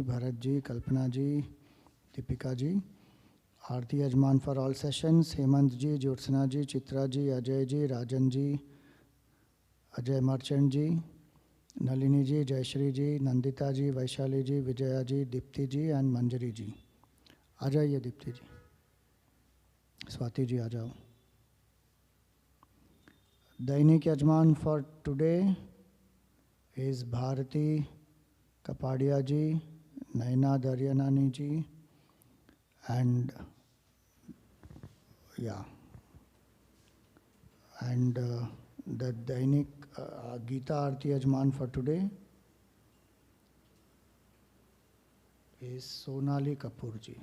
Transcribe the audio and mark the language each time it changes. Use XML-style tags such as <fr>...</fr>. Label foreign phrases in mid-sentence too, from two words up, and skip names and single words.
<en>Bharat ji, Kalpana ji, Deepika ji,</en> <hi>आरती यजमान</hi> <en>for all sessions, Hemant ji, Jyotsna ji, Chitra ji, Ajay ji, Rajan ji, Ajay Marchand ji, Nalini ji, Jayashri ji, Nandita ji, Vaishali ji, Vijaya ji, Dipti ji and Manjari ji.</en> <hi>आ जाइए दीप्ति जी. स्वाति जी आ जाओ. दैनिक यजमान</hi> <en>for today is Bharati Kapadia ji, Naina Daryanani ji, and the</en> <hi>दैनिक गीता आरती यजमान</hi> <en>for today is Sonali Kapoor ji.</en>